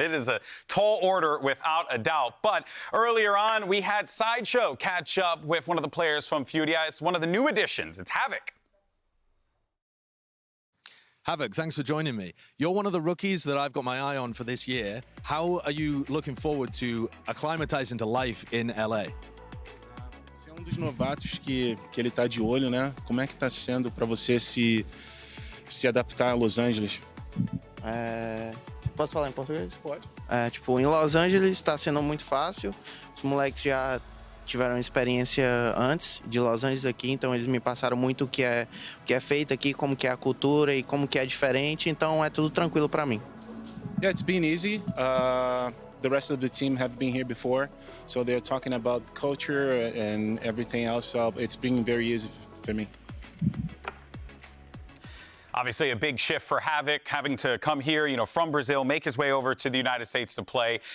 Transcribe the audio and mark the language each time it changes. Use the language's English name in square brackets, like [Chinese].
[English] It is a tall order without a doubt. But earlier on, we had Sideshow catch up with one of the players from FURIA. It's one of the new additions. It's Havoc. Havoc, thanks for joining me. You're one of the rookies that I've got my eye on for this year. How are you looking forward to acclimatizing to life in LA? [Portuguese] Você é dos novatos que ele tá de olho, né? Como é que tá sendo para você se adaptar a Los Angeles? Posso falar em português? Pode. Tipo, em Los Angeles está sendo muito fácil. Os moleques já tiveram experiência antes de Los Angeles aqui, então eles me passaram muito o que é feito aqui, como que é a cultura e como que é diferente, então é tudo tranquilo para mim. [English] Yeah, it's been easy. The rest of the team have been here before, so they're talking about culture and everything else, so it's been very easy for me. Obviously, a big shift for Havoc, having to come here, from Brazil, make his way over to the United States to play.